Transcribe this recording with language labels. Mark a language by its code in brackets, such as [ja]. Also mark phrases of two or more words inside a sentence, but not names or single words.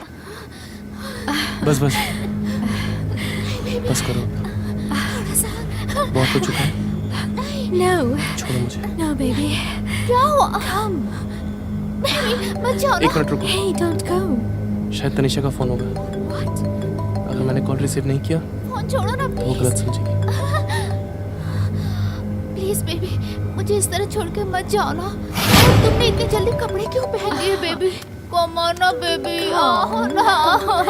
[hi] बस बस बस करो, बहुत हो चुका है। [en] No. [hi] छोड़ो मुझे। [en] No, baby. No. Come. Baby, [hi] मत जाओ एक ना। मिनट रुको, [en] Hey, don't go. [hi] शायद तनिषा का फोन होगा। [en] What? [hi] अगर मैंने कॉल रिसीव नहीं किया फोन छोड़ो ना तो वो प्लीज। गलत समझेगी। [en] please baby, [hi] मुझे इस तरह छोड़ के मत जाओ ना। और तुमने इतनी जल्दी कपड़े क्यों पहन लिए बेबी? [en] come on [hi] ना बेबी, आओ ना।